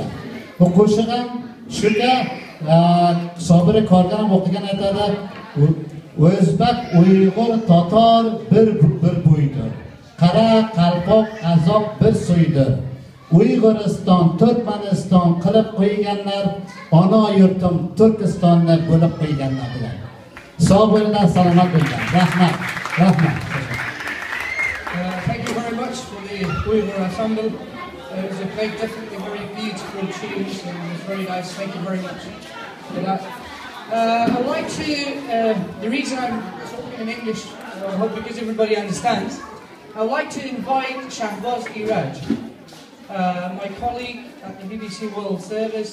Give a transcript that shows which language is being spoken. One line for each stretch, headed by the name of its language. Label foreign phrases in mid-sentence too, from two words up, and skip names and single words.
Uzbek: Bu qo'shiq ham shunga Sobir Korgan o'qigan aytadi: O'zbek, Uyg'ur, Totor bir bo'ydir. Qara, qalpoq, azob bir so'ydir. Uyg'uriston, Turkmaniston qilib qo'yganlar, ona yurtim Turkistonni bo'lib qo'yganlar bilan. Sog' bo'linglar, salomat bo'linglar. Rahmat.
English: Thank you very much for the Uyghur Ensemble. It was a definitely very beautiful tunes and it was very nice. Thank you very much for that. I'd like to, the reason I'm talking in English, I hope because everybody understands, I'd like to invite Shahbaz Iraj, my colleague at the BBC World Service.